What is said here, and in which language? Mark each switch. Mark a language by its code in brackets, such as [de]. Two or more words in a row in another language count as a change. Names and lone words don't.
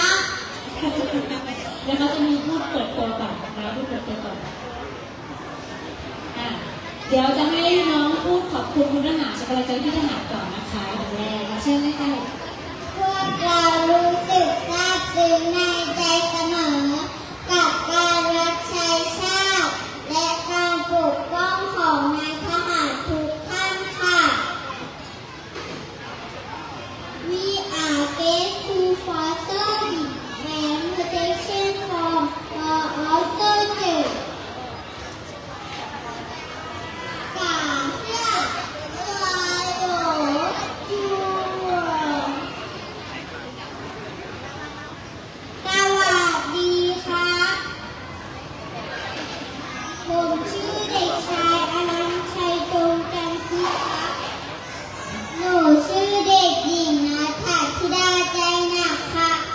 [th] เดี๋ยวเขาจะมีพูดเปิดตัวก่อนนะพูดเปิดตัวก่อนเดี๋ยวจะให้น้องพูดขอบคุณคุณทหารสกลใจที่ทหารก่อนนะคะอย่างแรกเช่นนะคะ พวกเรารู้สึกซาบซึ้งในใจเสมอกับการรับใช้ชาติและการปกป้องของนายทหารทุกท่านค่ะ [en] We are grateful for serving and protection from all soldiers. [zh] 感谢所有军人。 [th] สวัสดีครับ ผมชื่อเด็กชายอนันต์ชัยจงจันทิครับ หนูชื่อเด็กหญิงณัฐธิดาใจหนักค่ะ